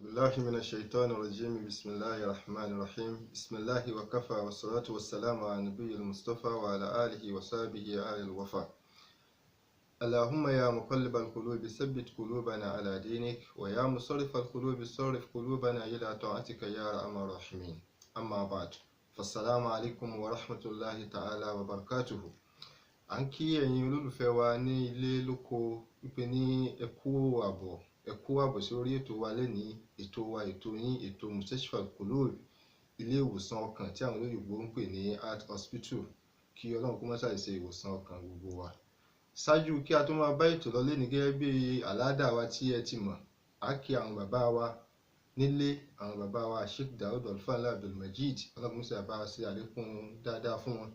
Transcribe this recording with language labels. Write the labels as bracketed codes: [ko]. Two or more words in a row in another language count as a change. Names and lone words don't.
[ar] بالله من الشيطان الرجيم بسم الله الرحمن الرحيم بسم الله وكفى والصلاة والسلام على نبي المصطفى وعلى آله وصحبه آل الوفا اللهم يا مقلب القلوب ثبت قلوبنا على دينك ويا مصرف القلوب صرف قلوبنا إلى طاعتك يا أرحم الراحمين أما بعد فالسلام عليكم ورحمة الله تعالى وبركاته [yo] à ń kí ẹ̀yin olólùfẹ́ wa ní ilé lóko wípé ní ẹ kú àbọ̀ sí orí ètò wa lénìí, ètò yín ètò Mustashfa Al-Qulub, ilé ìwòsàn ọkàn tí àwọn olóyìnbó ń pè ní [en] Heart Hospital. [yo] Kí Ọlọ́run kó má ṣàì ṣe ìwòsàn ọkàn gbogbo wa. Ṣáájú kí a tó máa bá ètò lọ lénìí, gẹ́gẹ́ bí àládà wa tí ẹ ti mọ̀, á kí àwọn bàbá wa nílé, àwọn bàbá wa Sheikh Daud Alfala Abdulmajid, Ọlọ́run kó ṣe bá wa ṣe àlékún dáadáa fún wọn.